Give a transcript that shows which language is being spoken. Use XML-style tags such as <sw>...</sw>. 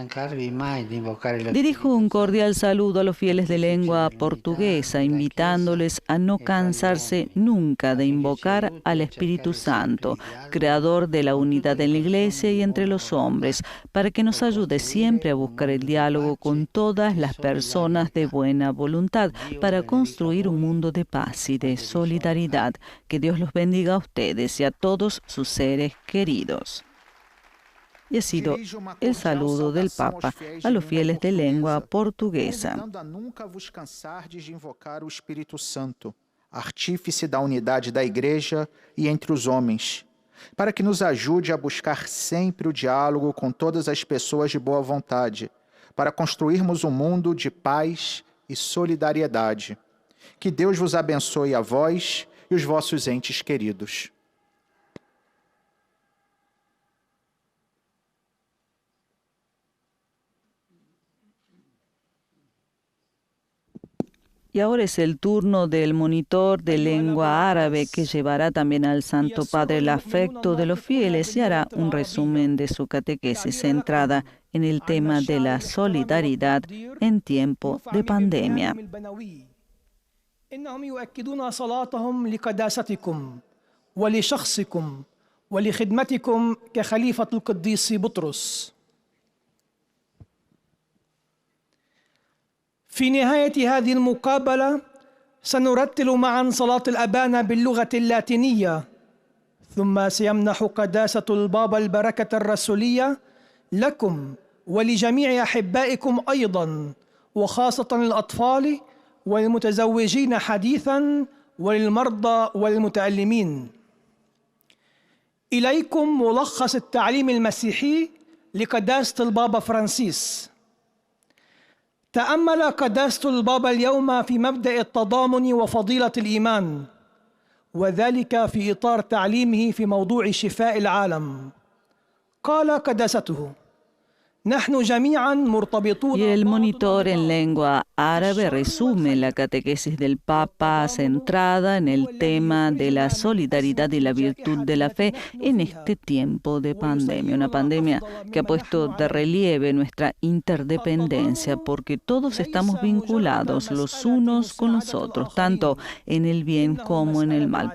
<es>Dirijo un cordial saludo a los fieles de lengua portuguesa, invitándoles a no cansarse nunca de invocar al Espíritu Santo, creador de la unidad en la Iglesia y entre los hombres, para que nos ayude siempre a buscar el diálogo con todas las personas de buena voluntad, para construir un mundo de paz y de solidaridad. Que Dios los bendiga a ustedes y a todos sus seres queridos. Y ha sido el saludo del Papa a los fieles de lengua portuguesa.</es> <pt>A nunca vos cansardes de invocar o Espírito Santo, artífice da unidade da Igreja e entre os homens, para que nos ajude a buscar sempre o diálogo com todas as pessoas de boa vontade, para construirmos um mundo de paz e solidariedade. Que Deus vos abençoe a vós e os vossos entes queridos.</pt> <es>Y ahora es el turno del monitor de lengua árabe, que llevará también al Santo Padre el afecto de los fieles y hará un resumen de su catequesis centrada en el tema de la solidaridad en tiempo de pandemia.</es> <ar>إنهم يؤكدون صلاتهم لقداستكم ولشخصكم ولخدمتكم كخليفة القديس بطرس. في نهاية هذه المقابلة سنرتل معا صلاة الأبانا باللغة اللاتينية، ثم سيمنح قداسة البابا البركة الرسولية لكم ولجميع أحبائكم أيضا، وخاصة الأطفال وللمتزوجين حديثا وللمرضى والمتألمين. إليكم ملخص التعليم المسيحي لقداسة البابا فرانسيس. تأمل قداسة البابا اليوم في مبدأ التضامن وفضيلة الإيمان، وذلك في إطار تعليمه في موضوع شفاء العالم. قال قداسته: نحن جميعا مرتبطون.</ar> <es>Y el monitor en lengua árabe resume la catequesis del Papa centrada en el tema de la solidaridad y la virtud de la fe en este tiempo de pandemia. Una pandemia que ha puesto de relieve nuestra interdependencia, porque todos estamos vinculados los unos con los otros, tanto en el bien como en el mal.</es>